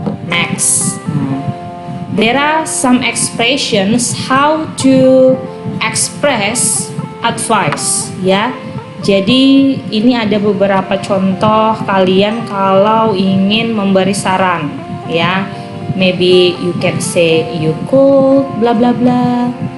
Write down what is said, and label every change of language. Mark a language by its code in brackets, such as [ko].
[en] Next, there are some expressions how to express advice ya. [id] Jadi ini ada beberapa contoh kalian kalau ingin memberi saran ya. [en] Maybe you can say you could bla bla bla.